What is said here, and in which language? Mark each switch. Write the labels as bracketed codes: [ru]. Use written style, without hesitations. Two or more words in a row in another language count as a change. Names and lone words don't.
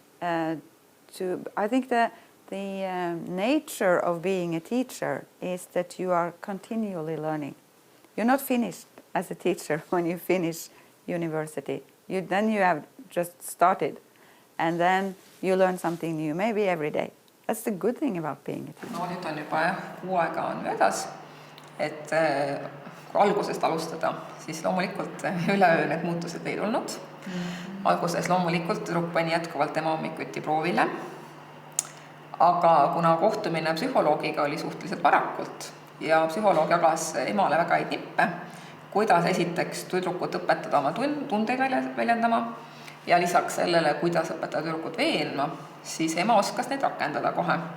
[en] I think that the nature of being a teacher is that you are continually learning. You're not finished as a teacher when you finish university. Then you have just started, and then you learn something new, maybe every day. That's the good thing about being a teacher. [et] No nüüd on juba kuu aega on möödas, et kui algusest alustada, siis loomulikult üleöö need muutused ei tulnud. Alguses loomulikult tüdruk pani jätkuvalt ema hommikuti proovile, aga kuna kohtumine psühholoogiga oli suhteliselt varakult ja psühholoog jagas emale väga häid nippe, kuidas esiteks tüdrukut õpetada oma tundeid väljendama ja lisaks sellele, kuidas õpetada tüdrukut veenma, siis ema oskas neid rakendada kohe.